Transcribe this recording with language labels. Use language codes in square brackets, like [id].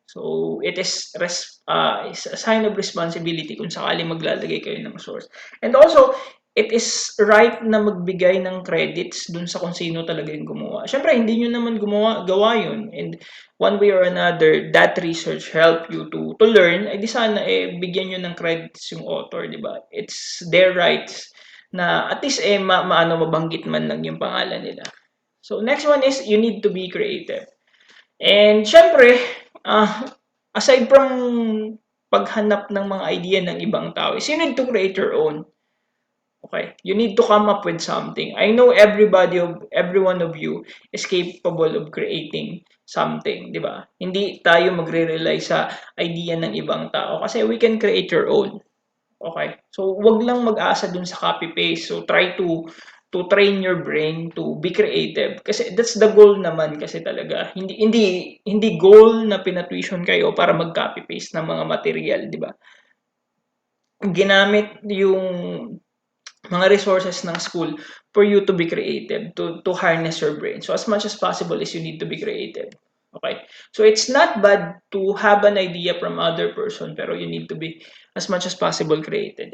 [en] So, it is a sign of responsibility [tl] kung sakali maglalagay kayo ng source. [en] And also, it is right [tl] na magbigay ng credits dun sa kung sino talaga yung gumawa. Siyempre, hindi nyo naman gawa yun. [en] And one way or another, that research help you to learn. [tl] Ay di sana, bigyan nyo ng credits yung author, di ba? [en] It's their rights [tl] na at least, mabanggit man lang yung pangalan nila. [en] So, next one is, you need to be creative. And syempre, [tl] aside from paghanap ng mga idea ng ibang tao, [en] is you need to create your own. Okay, you need to come up with something. I know every one of you is capable of creating something, di ba? [tl] Hindi tayo magre-rely sa idea ng ibang tao kasi [en] we can create your own. [tl] Okay? [en] So, [tl] wag lang mag-asa dun sa copy-paste. [en] So, try to train your brain to be creative kasi that's the goal naman kasi talaga. [tl] Hindi goal na pinatuition kayo para mag-copy paste ng mga material, di ba? Ginamit yung mga resources ng school [en] for you to be creative, to harness your brain. So as much as possible is you need to be creative. Okay? So it's not bad to have an idea from other person, pero you need to be as much as possible creative.